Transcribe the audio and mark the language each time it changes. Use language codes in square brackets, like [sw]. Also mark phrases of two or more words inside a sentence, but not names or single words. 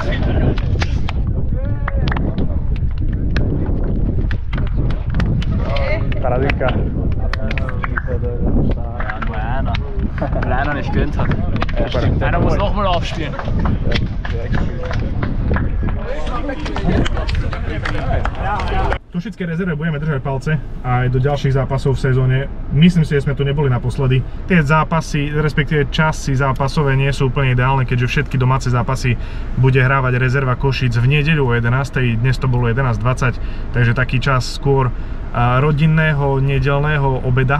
[sk] Paradinka. [de] Ja, nur einer. Weil einer nicht gönnt hat. Ja, stimmt. Einer muss nochmal aufspielen. [sk] Košickej rezerve budeme držať palce aj do ďalších zápasov v sezóne. Myslím si, že sme tu neboli naposledy. Tie zápasy, respektíve časy zápasové nie sú úplne ideálne, keďže všetky domáce zápasy bude hrávať rezerva Košic v nedeľu o 11:00, dnes to bolo 11:20, takže taký čas skôr rodinného nedeľného obeda.